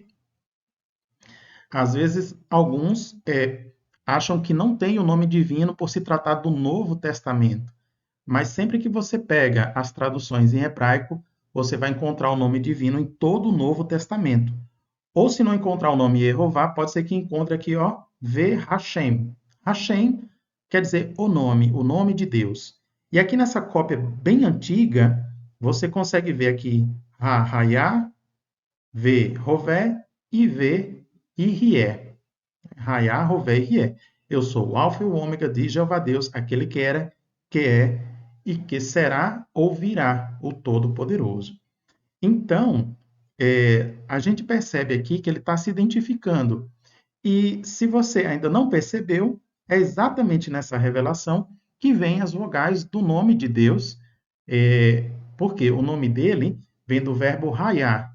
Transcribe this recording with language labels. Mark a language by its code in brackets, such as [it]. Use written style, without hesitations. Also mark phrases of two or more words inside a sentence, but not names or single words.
[pt] Às vezes, alguns acham que não tem o nome divino por se tratar do Novo Testamento, mas sempre que você pega as traduções em hebraico, você vai encontrar o nome divino em todo o Novo Testamento. Ou se não encontrar o nome Jeová, pode ser que encontre aqui, ó, [he] והשם. [pt] Hashem quer dizer o nome de Deus. E aqui nessa cópia bem antiga, você consegue ver aqui Hayá, [he] והווה [pt] e [he] ויהיה. [pt] Hayá, Rové e Irié. Eu sou o Alfa e o Ômega de Jeová Deus, aquele que era, que é e que será ou virá, o Todo-Poderoso. Então, a gente percebe aqui que ele está se identificando. E se você ainda não percebeu, é exatamente nessa revelação que vem as vogais do nome de Deus, porque o nome dele vem do verbo raiar.